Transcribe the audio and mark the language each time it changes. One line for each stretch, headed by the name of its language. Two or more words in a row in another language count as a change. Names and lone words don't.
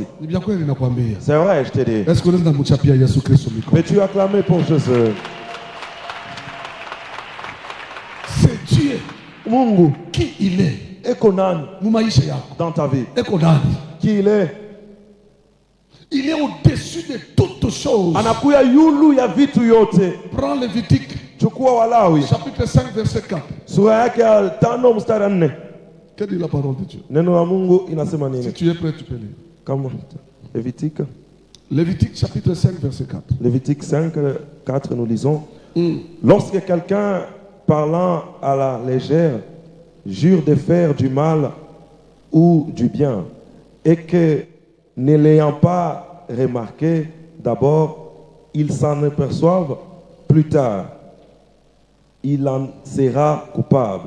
French: C'est vrai, je te dis. Mais tu as clamé pour Jésus. C'est Dieu.
Swahili: Mungu.
French: Qui il est? Dans ta vie. Qui il est? Il est au-dessus de toutes choses.
Swahili: Anakuya yulu ya vitu yote.
French: Prends Lévitique.
Swahili: Chukua Walawi.
French: Chapitre 5 verset 4.
Swahili: Sura yake ya 5 mstari 4.
French: Que dit la parole de Dieu?
Swahili: Neno la Mungu inasema nini?
French: Si tu es prêt, tu peux lire. Comment? Lévitique. Lévitique chapitre 5 verset 4. Lévitique 5, 4, nous lisons. Lorsque quelqu'un parlant à la légère jure de faire du mal ou du bien et que ne l'ayant pas remarqué d'abord, il s'en aperçoive plus tard, il en sera coupable.